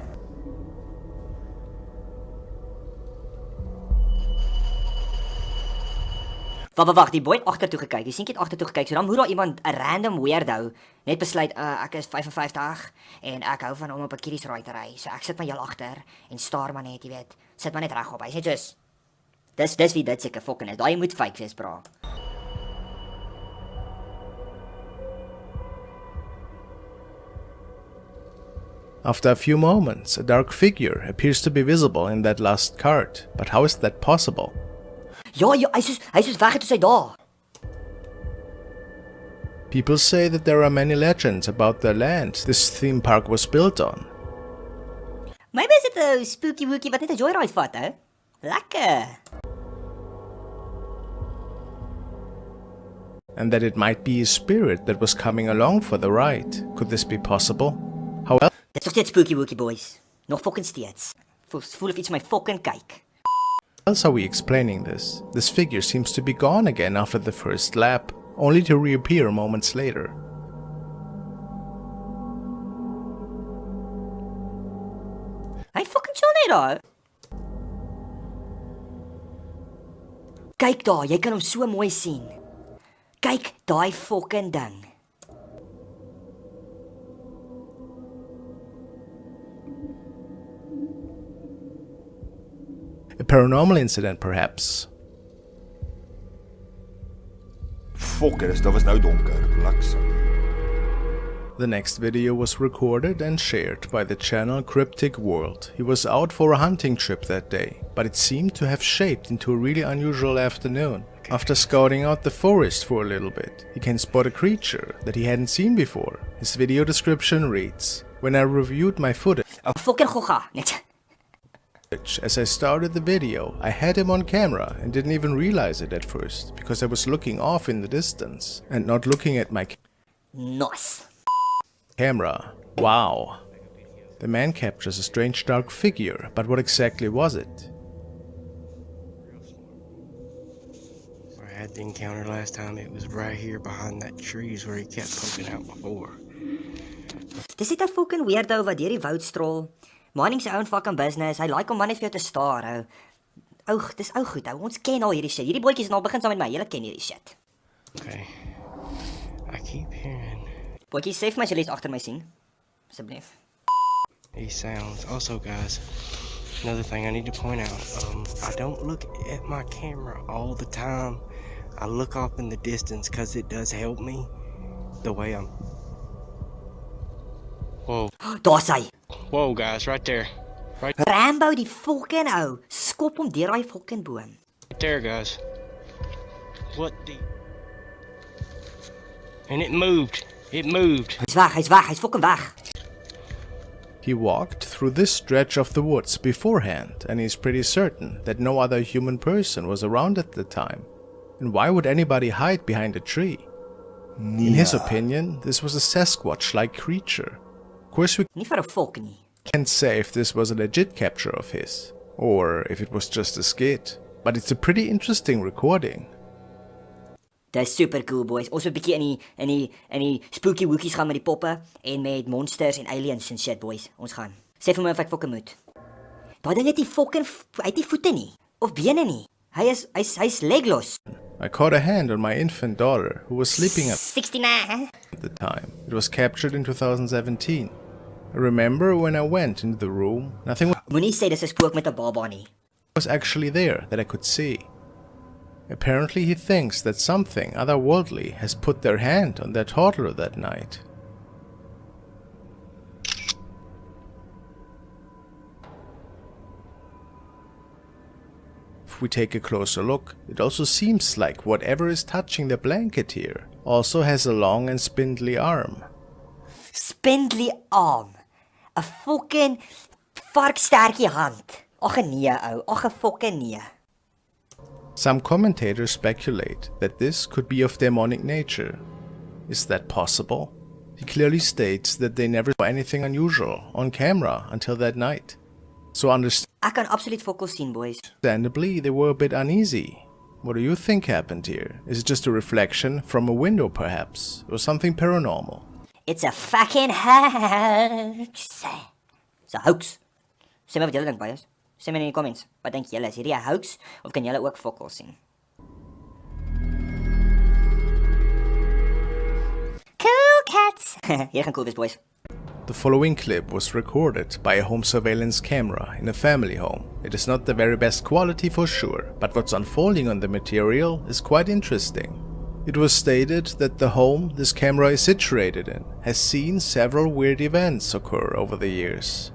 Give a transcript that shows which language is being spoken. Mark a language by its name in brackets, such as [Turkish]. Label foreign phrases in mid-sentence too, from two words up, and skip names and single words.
[Afrikaans] Wag, die boy het agtertoe gekyk. Die seentjie het agtertoe gekyk. So dan moet daar iemand 'n [English] random weirdo [Afrikaans] net besluit, ek is 55 en ek hou van om op 'n [English] kiddies ride [Afrikaans] te ry. So ek sit maar heel agter en staar maar net, jy weet. Sit maar net reg op. Hy sê soos dis wie dit seker fucking is. Daai moet fake wees, bra. [English] After a few moments, a dark figure appears to be visible in that last card, but how is that possible? [Afrikaans] Ja, hy soos weg het toe sy daar. [English] People say that there are many legends about the land this theme park was built on. [Afrikaans] Maybe is dit 'n [English] spooky wookie [Afrikaans] wat net 'n joyride vat, hè? Lekker. [English] And that it might be a spirit that was coming along for the ride. Could this be possible? How else [Afrikaans] Dit is nog steeds [English] spooky wookie, [Afrikaans] boys. Nog fucking steeds. Voel of iets my fucking kyk. [English] are we explaining this? This figure seems to be gone again after the first lap, only to reappear moments later. [Afrikaans] Hy fucking chill net daar. Kyk daar, jy kan hom so mooi sien. Kyk daai fucking ding. [English] A paranormal incident, perhaps. [Afrikaans] Fokker, dit was nou donker, bliksem. [English] The next video was recorded and shared by the channel Cryptic World. He was out for a hunting trip that day, but it seemed to have shaped into a really unusual afternoon. After scouting out the forest for a little bit, he can spot a creature that he hadn't seen before. His video description reads, "When I reviewed my footage, [Afrikaans] Fucking gogga. Net. [English] as I started the video, I had him on camera and didn't even realize it at first because I was looking off in the distance and not looking at my Nice. camera. Wow." The man captures a strange dark figure, but what exactly was it? I had the encounter last time. It was right here behind that trees where he kept poking out before. [Afrikaans] Dis net 'n fucking weirdo wat deur die woud strol. Mining se [English] own fucking business. [Afrikaans] Hy like om manne vir jou te staar, ou. Ou, dis ou goed, ou. Ons ken al hierdie shit. Hierdie bootjies het al begin saam met my. Julle ken hierdie shit. [English] Okay. I keep hearing [Afrikaans] Bootjies, sê vir my as julle iets agter my sien. Asseblief. [English] these sounds. Also, guys, another thing I need to point out. I don't look at my camera all the time. I look off in the distance because it does help me. The way I'm... Whoa. [Afrikaans] Daar's hy. [English] Whoa, guys, right there. [Afrikaans] Rambo die fucking ou. Skop hom deur daai fucking boom. [English] Right there, guys. What the... And it moved. It moved. [Afrikaans] Hy's weg, hy's fucking weg. [English] He walked through this stretch of the woods beforehand, and he's pretty certain that no other human person was around at the time. And why would anybody hide behind a tree? In his opinion, this was a Sasquatch-like creature. Of course, we [Afrikaans] Nie vir 'n fok nie. [English] can't say if this was a legit capture of his, or if it was just a skit, but it's a pretty interesting recording. [Afrikaans] Dis super cool, boys. Ons moet 'n bietjie in die [English] spooky woekies [Afrikaans] gaan met die poppe en met monsters en aliens en shit, boys. Ons gaan. Sê vir my of ek fucking moet. Daai ding het nie fucking hy het nie voete nie of bene nie. Hy's legless. [English] I caught a hand on my infant daughter, who was sleeping at 69. the time. It was captured in 2017. I remember when I went into the room, nothing [Afrikaans] Moenie sê dis 'n spook met 'n baba nie. [English] was actually there that I could see. Apparently he thinks that something otherworldly has put their hand on their toddler that night. If we take a closer look, it also seems like whatever is touching the blanket here also has a long and spindly arm. Spindly arm. [Afrikaans] 'n fucking varkstertjie hand. Ag nee, ou. Ag fucking nee. [English] Some commentators speculate that this could be of demonic nature. Is that possible? He clearly states that they never saw anything unusual on camera until that night. So [Afrikaans] Ek kan absoluut fokol sien, boys. [English] understandably, they were a bit uneasy. What do you think happened here? Is it just a reflection from a window perhaps? Or something paranormal? It's a fucking hoax. It's a hoax. [Afrikaans] Sê my wat julle dink, boys. Sê my in die comments. Wat dink julle? Is hierdie 'n hoax of kan julle ook fokol sien? [English] Cool cats. [Afrikaans] Hier gaan cool wees, boys. [English] The following clip was recorded by a home surveillance camera in a family home. It is not the very best quality for sure, but what's unfolding on the material is quite interesting. It was stated that the home this camera is situated in has seen several weird events occur over the years.